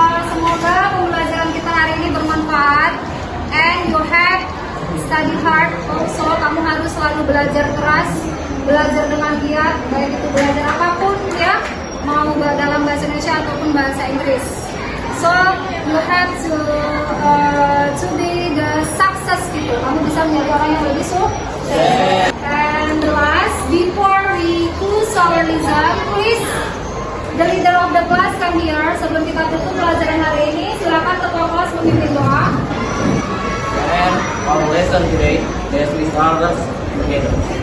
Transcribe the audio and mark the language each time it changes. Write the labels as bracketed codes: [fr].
[id] Semoga pembelajaran kita hari ini bermanfaat. [en] And you have study hard also. [id] Kamu harus selalu belajar keras, belajar dengan giat, baik itu belajar apapun ya, mau dalam bahasa Indonesia ataupun bahasa Inggris. [en] So you have to be the success people. [id] Kamu bisa menjadi orang yang lebih sukses. [en] And the last, before we close our lesson, please the leader of the class come here. [id] Sebelum kita tutup pelajaran hari ini, silakan ketua kelas memimpin doa. [en] And our lesson today, let's start together.